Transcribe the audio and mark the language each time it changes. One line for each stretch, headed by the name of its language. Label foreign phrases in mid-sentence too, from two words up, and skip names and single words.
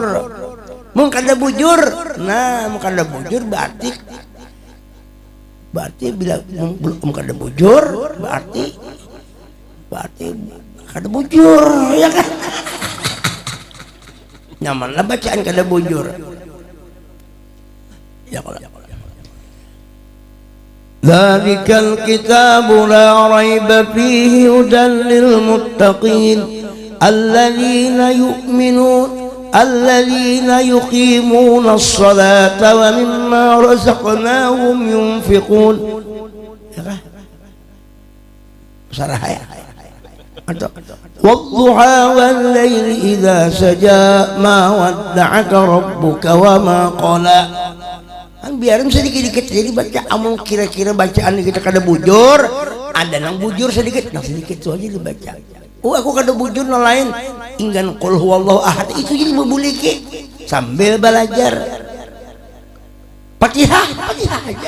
Banjar: Mun kada bujur, nah mun kada bujur berarti bila belum kada bujur berarti kada bujur ya kan. Nyamanlah bacaan kada bujur. Ya kalau
Arabic: ذلك الكتاب لا ريب فيه هدى للمتقين الذين يقيمون الصلاة ومما رزقناهم ينفقون. والضحى والليل إذا سجى ما ودعك ربك وما قلى.
Banjar: Biarin sedikit-sedikit jadi baca amun kira-kira bacaan kita kada bujur ada nang bujur sedikit nang sedikit tu aja dibaca. Aku kada bujur nang lain inggan
Arabic: قل هو الله أحد
Banjar: itu jadi membuliki sambil belajar Fatihah aja.